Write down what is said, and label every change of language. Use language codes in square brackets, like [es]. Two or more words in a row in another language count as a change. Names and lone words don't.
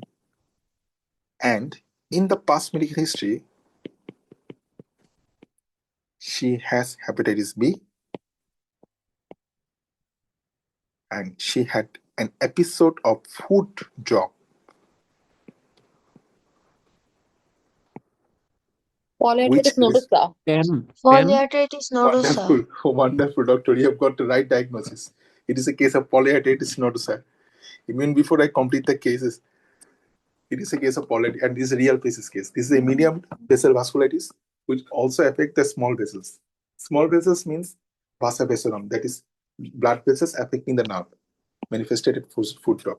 [en] And in the past medical history, she has hepatitis B, and she had an episode of food drop. Polyarteritis Which is nodosa. Polyarteritis nodosa. wonderful, wonderful, doctor. You have got the right diagnosis. It is a case of polyarteritis nodosa. Even before I complete the cases, it is a case of polyarteritis, and this is a real PACES case. This is a medium vessel vasculitis, which also affect the small vessels. Small vessels means vasa vasorum, that is blood vessels affecting the nerve, manifested at foot drop.